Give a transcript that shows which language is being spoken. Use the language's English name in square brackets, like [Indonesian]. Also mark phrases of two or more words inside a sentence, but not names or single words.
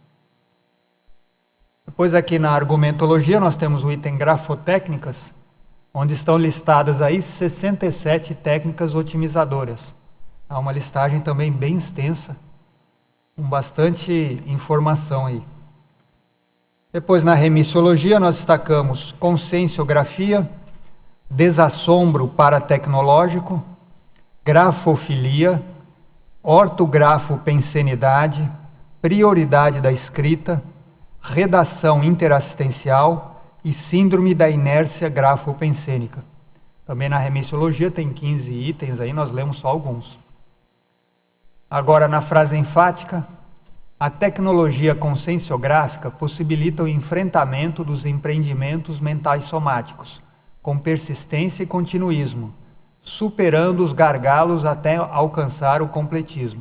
[Portuguese] Depois aqui na argumentologia nós temos o item grafotécnicas. onde estão listadas aí 67 técnicas otimizadoras. Há uma listagem também bem extensa, com bastante informação aí. Depois, na remissiologia, nós destacamos conscienciografia, desassombro paratecnológico, grafofilia, ortografo-pensenidade, prioridade da escrita, redação interassistencial e síndrome da inércia grafopensênica. Também na remissiologia tem 15 itens, aí nós lemos só alguns. Agora, na frase enfática, a tecnologia conscienciográfica possibilita o enfrentamento dos empreendimentos mentais somáticos, com persistência e continuismo, superando os gargalos até alcançar o completismo.